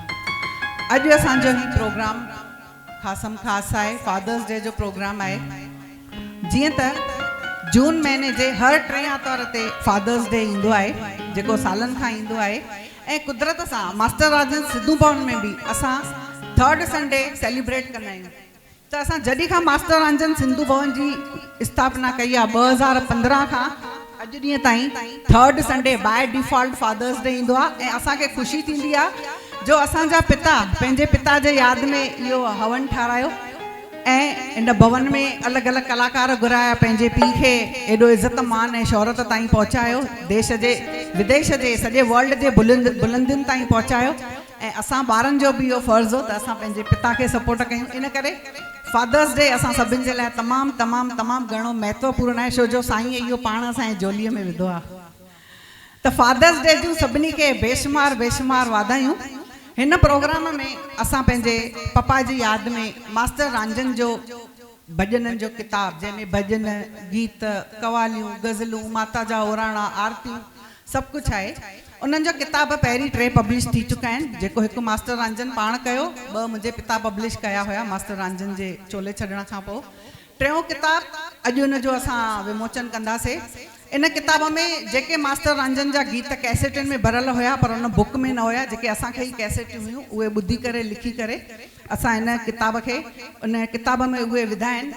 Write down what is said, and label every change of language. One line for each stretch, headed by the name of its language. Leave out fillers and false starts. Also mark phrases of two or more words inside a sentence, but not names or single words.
Sindhi: अॼु असांजो ही प्रोग्राम ख़ासम ख़ासि आहे,
English: Father's Day
Sindhi: जो प्रोग्राम आहे। जीअं त जून महीने जे हर 3 आर्तवार ते
English: Father's Day
Sindhi: ईंदो आहे, जेको सालनि खां ईंदो आहे। ऐं कुदरत सां मास्टर राजन सिद्धू भवन में बि असां
English: 3rd Sunday
Sindhi: सेलिब्रेट कंदा आहियूं। त असां जॾहिं खां मास्टर रंजन सिंधु भवन जी स्थापना कई आहे 2015 खां अॼु ॾींहं ताईं
English: 3rd Sunday by default Father's Day
Sindhi: ईंदो आहे। ऐं असांखे ख़ुशी थींदी आहे जो असांजा पिता पंहिंजे पिता जे यादि में इहो हवन ठारायो ऐं इन भवन में अलॻि अलॻि कलाकार घुराया, पंहिंजे पीउ खे एॾो इज़त मान ऐं शौहरत ताईं पहुचायो, देश जे विदेश जे सॼे वर्ल्ड जे बुलंदियुनि ताईं पहुचायो। ऐं असां ॿारनि जो बि इहो फ़र्ज़ु हो त असां पंहिंजे पिता खे सपोर्ट कयूं। इन करे
English: Father's Day
Sindhi: असां सभिनि जे लाइ तमामु तमामु तमामु घणो महत्वपूर्ण आहे, छो जो साईं इहो पाण असांजे झोलीअ में विधो आहे। त
English: Father's Day
Sindhi: जूं सभिनी खे बेशुमार बेशुमार वाधायूं। हिन प्रोग्राम में असां पंहिंजे पप्पा जी यादि में मास्टर रांजन जो भॼननि जो किताब, जंहिंमें भॼन, गीत, कवालियूं, गज़लूं, माता जा ओराणा, आरतियूं सभु कुझु आहे। उन्हनि जो किताब पहिरीं 3 पब्लिश थी चुका आहिनि, जेको हिकु मास्टर रांजन पाण कयो, 2 मुंहिंजे पिता पब्लिश कया हुया मास्टर रांजन जे चोले छॾण खां पोइ। 3हों किताब अॼु हुन जो असां विमोचन कंदासीं। इन किताब में जेके मास्टर रांजन जा गीत कैसेटनि में भरियल हुया पर उन बुक में न हुया, जेके असांखे ई कैसेटियूं हुयूं, उहे ॿुधी करे लिखी करे असां हिन किताब खे उन किताब में उहे विधा आहिनि।